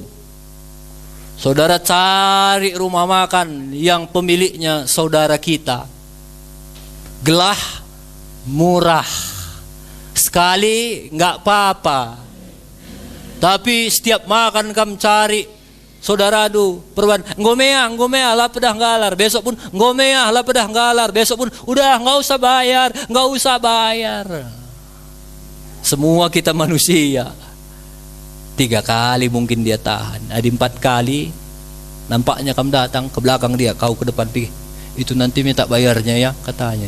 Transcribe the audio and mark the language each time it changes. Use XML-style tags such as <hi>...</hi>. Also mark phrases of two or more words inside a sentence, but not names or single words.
<id>Saudara cari rumah makan yang pemiliknya saudara kita, gelah murah, sekali nggak apa-apa. Tapi setiap makan kamu cari, saudara</id> <btx>perban ngomea lah pedah galar,</btx> <id>besok pun</id> <btx>ngomea lah pedah galar,</btx> <id>besok pun udah nggak usah bayar. Semua kita manusia. 3 kali mungkin dia tahan, ada 4 kali nampaknya kamu datang ke belakang dia, kau ke depan pergi, itu nanti minta bayarnya ya katanya.</id>